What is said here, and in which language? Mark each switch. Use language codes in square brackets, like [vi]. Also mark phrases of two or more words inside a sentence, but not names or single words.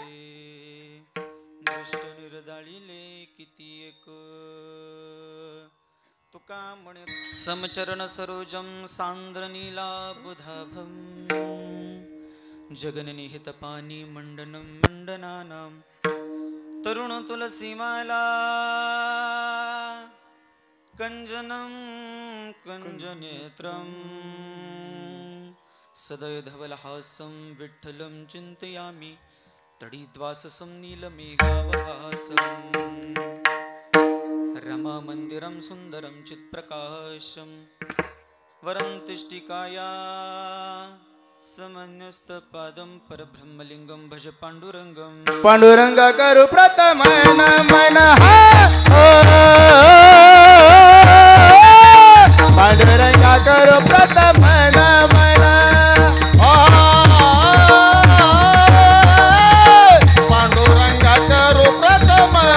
[mr] दृष्ट निर्दाळिले किती एक तुका म्हणे [sa] समचरण सरोजम सांद्र नीलाबुधाभम जगननिहित पानी मंडनम मंडनानाम तरुण तुलसीमाला कंजनं कंजनेत्रं सदयधवलहासं विठ्ठलं चिन्तयामि तडिद्वाससं नीलमेघावहासं रमामन्दिरं सुन्दरं चित्प्रकाशं वरं तिष्ठिकाया समन्यस्तपादं परब्रह्मलिंगं भज पाण्डुरङ्गं [mr] पांडुरंग करू प्रथम मन पांडुरंगा करू प्रथम मन पांडुरंगा करू प्रथम